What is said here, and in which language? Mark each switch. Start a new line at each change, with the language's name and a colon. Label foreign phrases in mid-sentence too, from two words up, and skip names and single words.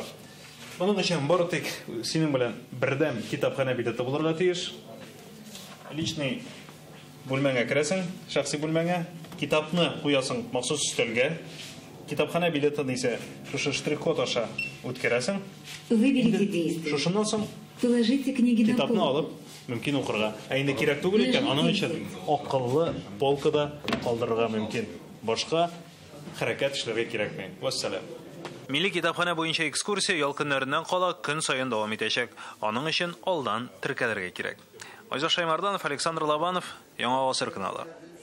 Tatar: Моның өчен бары тик синең белән бердәм китапханә билеты булырга тиеш. Личный бүлмәңә керәсең, шәхси бүлмәңә, китапны куясың махсус өстәлгә. Китапханә билетын исә шушы штрих-код аша үткәрәсең.
Russian: Выберите действие.
Tatar: Шушыннан соң
Russian: Положите книги на
Tatar: китапны
Russian: пол.
Tatar: алып мөмкин укырга. Ә инде кирәк түгел икән, аның өчен акыллы полкада калдырырга мөмкин. Башка хәрәкәт эшләргә кирәкми. Вассалам. Милли китапханә буенча экскурсия ял көннәреннән кала көн саен дәвам итәчәк. Аның өчен алдан теркәлергә кирәк. Айзар Шаймарданов, Александр Лобанов, Яңа Гасыр каналы.